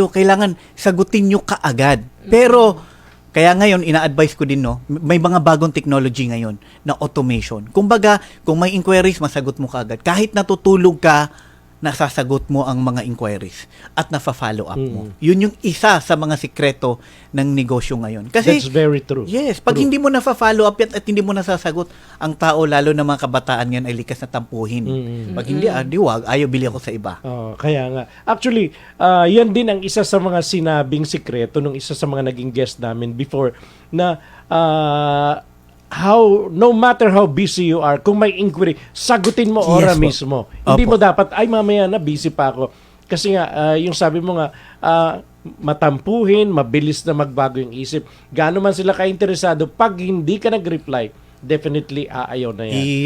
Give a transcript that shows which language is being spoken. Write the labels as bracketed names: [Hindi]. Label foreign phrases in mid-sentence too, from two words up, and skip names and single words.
[Filipino] Kailangan sagutin nyo kaagad. Pero kaya ngayon, ina-advise ko din, no, may mga bagong technology ngayon na automation. Kumbaga, kung may inquiries, masagot mo kaagad. Kahit natutulog ka, nasasagot mo ang mga inquiries at nafa-follow up mo. Yun yung isa sa mga sikreto ng negosyo ngayon. Kasi, [English] That's very true. [Filipino] yes, pag True. hindi mo na-follow up yan at hindi mo nasasagot, ang tao, lalo na mga kabataan yan, ay likas na tampuhin. Pag hindi, diwag, ayaw bili ako sa iba. Kaya nga. Actually, yan din ang isa sa mga sinabing sikreto nung isa sa mga naging guest namin before na [English] no matter how busy you are, [Filipino] kung may inquiry, sagutin mo ora Yes po. mismo. Hindi Opo. mo dapat, mamaya na, busy pa ako. Kasi nga, yung sabi mo nga, matampuhin, mabilis na magbago yung isip. Gaano man sila ka-interesado, pag hindi ka nag-reply, definitely aayaw na yan.